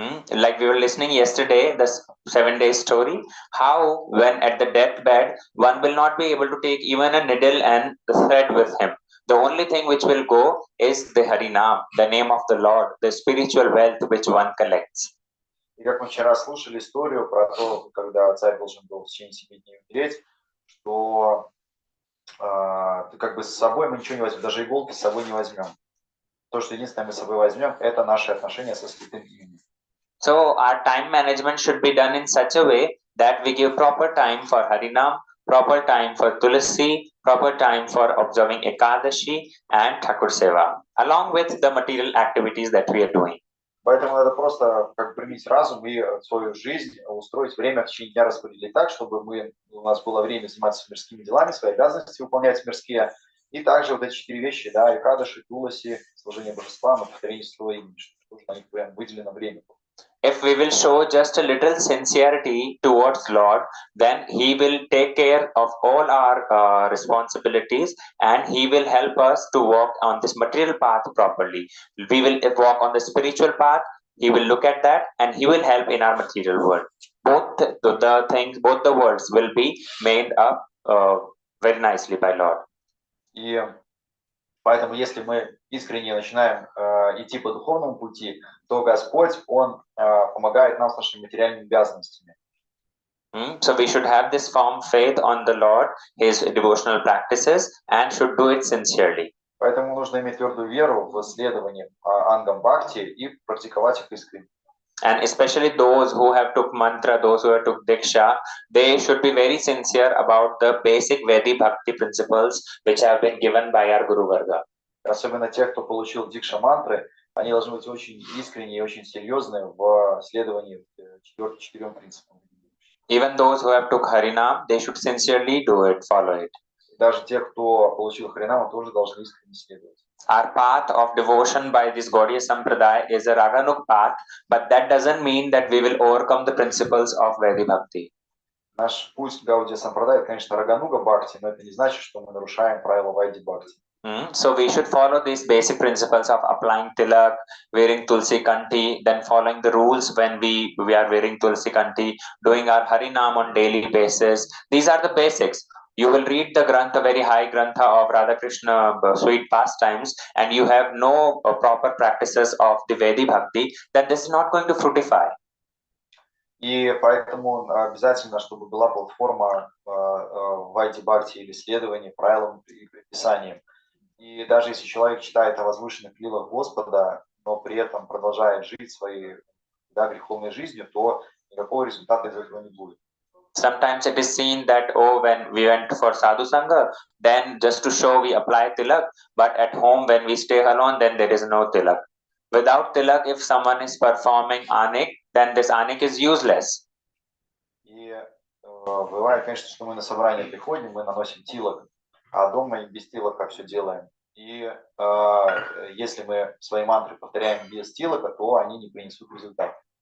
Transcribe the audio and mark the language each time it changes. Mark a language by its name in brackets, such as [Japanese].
[English] Like we were listening yesterday, the 7-day story, how when at the deathbed, one will not be able to take even a needle and thread with him. The only thing which will go is the Harinam, the name of the Lord, the spiritual wealth which one collects. [Russian] И как мы вчера слушали историю про то, когда царь должен был в течение 7 дней умереть, что как бы с собой мы ничего не возьмем, даже иголки с собой не возьмем. То, что единственное мы с собой возьмем, это наши отношения со святым именем. [English] So our time management should be done in such a way that we give proper time for Harinam, proper time for Tulasi, proper time for observing Ekadashi and Thakur Seva, along with the material activities that we are doing. [Russian] Поэтому надо просто как применить разум и свою жизнь, устроить время в течение дня, распределить так, чтобы у нас было время заниматься мирскими делами, свои обязанности выполнять мирские. И также вот эти 4 вещи, да, Экадаши, Туласи, служение божествам и повторение своего имени, чтобы на них прям выделено время. [English] If we will show just a little sincerity towards Lord, then He will take care of all our responsibilities, and He will help us to walk on this material path properly. We will walk on the spiritual path. He will look at that, and He will help in our material world. Both the things, both the worlds will be made up very nicely by Lord. [Russian] И поэтому, если мы искренне начинаем идти по духовному пути, то Господь, Он помогает нам с нашими материальными обязанностями. [English] So we should have this firm faith on the Lord, His devotional practices, and should do it sincerely. [Russian] Поэтому нужно иметь твердую веру в следование ангам бхакти и практиковать их искренне. [English] And especially those who have took mantra, those who have took diksha, they should be very sincere about the basic Vedic bhakti principles which have been given by our Guru Varga. [Russian] Особенно те, кто получил дикша мантры, они должны быть очень искренние и очень серьезные в следовании 4 принципам. [English] Even those who have took Harinam, they should sincerely do it, follow it. [Russian] Даже те, кто получил Харинаму, тоже должны искренне следовать. [English] Our path of devotion by this Gaudiya Sampradaya is a Raganuk path, but that doesn't mean that we will overcome the principles of Vedic Bhakti. [Russian] Наш путь Гаудия Сампрадая, конечно, Рагануга Бхакти, но это не значит, что мы нарушаем правила Вайди Бхакти. [English] So we should follow these basic principles of applying tilak, wearing tulsi kanti, then following the rules when we are wearing tulsi kanti, doing our Harinam on daily basis. These are the basics. You will read the Grantha, very high Grantha of Radha Krishna sweet pastimes, and you have no proper practices of the Vedic Bhakti, then this is not going to fructify. [Russian] И поэтому обязательно, чтобы была платформа Вайди Бхакти или исследования правилам и предписаниям. И даже если человек читает о возвышенных лилах Господа, но при этом продолжает жить своей греховной жизнью, то никакого результата из этого не будет. [English] Sometimes it is seen that, oh, when we went for sadhu sangha, then just to show we apply tilak, but at home when we stay alone, then there is no tilak. Without tilak, if someone is performing anik, then this anik is useless. [Russian] И бывает, конечно, что мы на собрание приходим, мы наносим тилак, а дома без тилака все делаем. И если мы свои мантры повторяем без тилака, то они не принесут результат.